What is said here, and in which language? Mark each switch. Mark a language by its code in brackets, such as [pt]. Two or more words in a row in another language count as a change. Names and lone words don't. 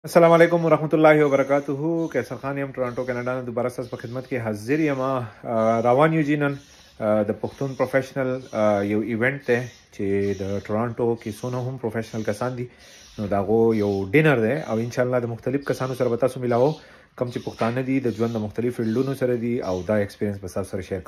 [ar] السلام عليكم ورحمة الله وبركاته. [ps] कैसर खान یم टोरंटो कनाडा نه دوباره ستاسو په خدمت کې حاضر یم. روان یو جنن د پښتون پروفیشنل یو ایونت ته چې د ټورانټو کې څونه هم پروفیشنل کسان دي نو داغو یو ډینر دی او [ar] ان شاء الله [ps] د مختلف کسانو سره به تاسو ملاو کوم چې پښتانه دي د ژوند د مختلف فیلډونو سره دي او دا ایکسپیرینس به تاسو سره شیر کوم.